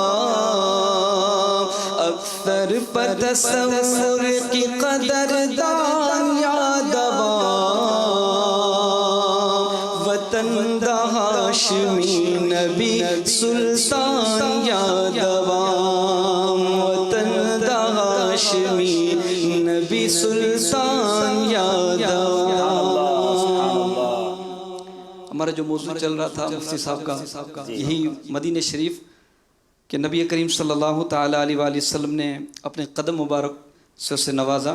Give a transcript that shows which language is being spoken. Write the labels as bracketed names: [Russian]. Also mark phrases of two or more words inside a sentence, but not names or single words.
[Punjabi] اکثر پتصور کی قدردان یادوا، وطن دا ہاشمی نبی سلطان یادوا، وطن دا ہاشمی نبی سلطان یادوا۔ [Urdu] ہمارا جو موضوع چل رہا تھا مفتی صاحب کا، یہی مدینہ شریف کہ نبی کریم [Arabic] صلی اللہ تعالیٰ علیہ وآلہ وسلم [Urdu] نے اپنے قدم مبارک سے اسے نوازا۔